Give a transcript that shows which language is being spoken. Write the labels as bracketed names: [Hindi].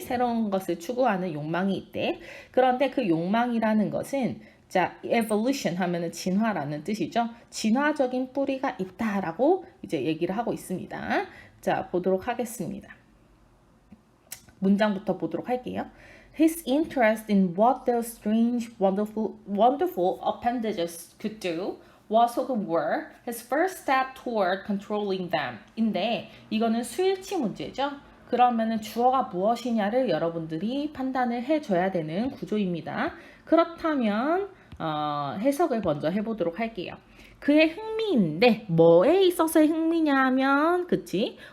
[Korean] 새로운 것을 추구하는 욕망이 있대. 그런데 그 욕망이라는 것은 자, evolution 하면은 진화라는 뜻이죠. 진화적인 뿌리가 있다라고 이제 얘기를 하고 있습니다. 자, 보도록 하겠습니다. 문장부터 보도록 할게요. [English] His interest in what those strange, wonderful appendages could do was [Korean] 혹은 [English] were his first step toward controlling them. [Korean] 인데 이거는 수일치 문제죠. 그러면은 주어가 무엇이냐를 여러분들이 판단을 해줘야 되는 구조입니다. 그렇다면 해석을 먼저 해보도록 할게요. 그의 흥미인데 뭐에 있어서의 흥미냐면 그치?